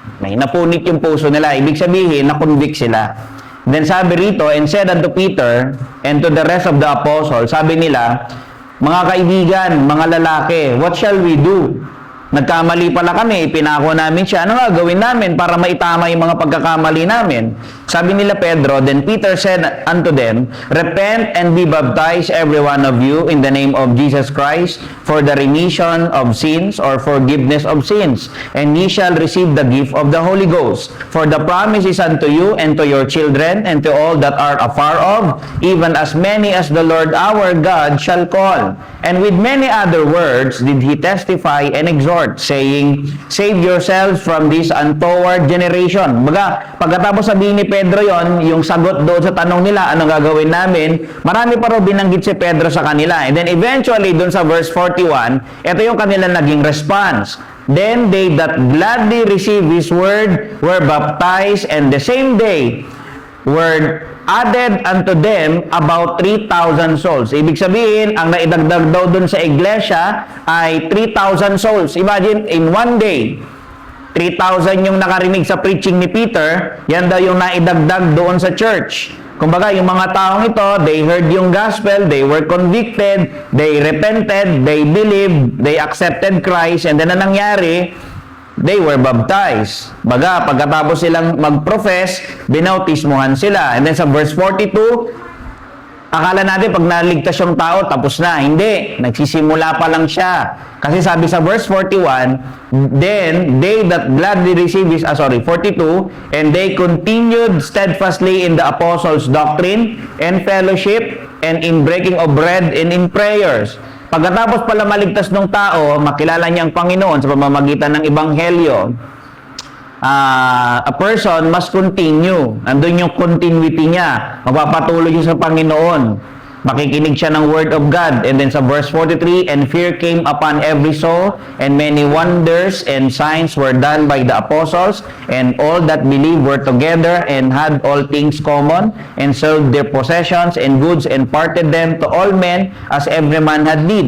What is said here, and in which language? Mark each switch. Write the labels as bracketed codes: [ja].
[tl] May napunit yung puso nila. Ibig sabihin, na-convict sila. Then sabi rito, [en] and said unto Peter and to the rest of the apostles, [tl] sabi nila, mga kaibigan, mga lalaki, [en] what shall we do? [tl] Nagkamali pala kami, pinako namin siya. Ano nga gawin namin para maitama yung mga pagkakamali namin? Sabi nila Pedro, [en] then Peter said unto them, repent and be baptized every one of you in the name of Jesus Christ for the remission of sins or forgiveness of sins, and ye shall receive the gift of the Holy Ghost. For the promise is unto you and to your children and to all that are afar off, even as many as the Lord our God shall call. And with many other words did he testify and exhort, saying, save yourselves from this untoward generation. [tl] Baga, pagkatapos sabihin ni Pedro yon, yung sagot doon sa tanong nila, anong gagawin namin, marami pa rin binanggit si Pedro sa kanila. And then eventually, doon sa verse 41, ito yung kanilang naging response. [en] Then they that gladly received his word were baptized, and the same day were added unto them about 3,000 souls. [tl] Ibig sabihin, ang naidagdag daw dun sa iglesia ay 3,000 souls. [en] Imagine, in one day, [tl] 3,000 yung nakarinig sa preaching ni Peter, yan daw yung naidagdag doon sa church. [en] Kumbaga, yung mga taong ito, they heard yung gospel, they were convicted, they repented, they believed, they accepted Christ, and then [tl] ang nangyari, [en] they were baptized. [tl] Baga, pagkatapos silang mag-profess, binautismuhan sila. And then sa verse 42, akala natin pag naligtas yung tao, tapos na. Hindi. Nagsisimula pa lang siya. Kasi sabi sa verse 41, [en] then they that gladly received his, 42, and they continued steadfastly in the apostles' doctrine and fellowship and in breaking of bread and in prayers. [tl] Pagkatapos pala maligtas ng tao, makilala niya ang Panginoon sa pamamagitan ng Ebanghelyo, [en] a person must continue. [tl] Andun yung continuity niya. Magpapatuloy siya sa Panginoon. Makikinig siya ng Word of God. [en] And then sa verse 43, and fear came upon every soul, and many wonders and signs were done by the apostles, and all that believed were together and had all things common, and sold their possessions and goods and parted them to all men as every man had need.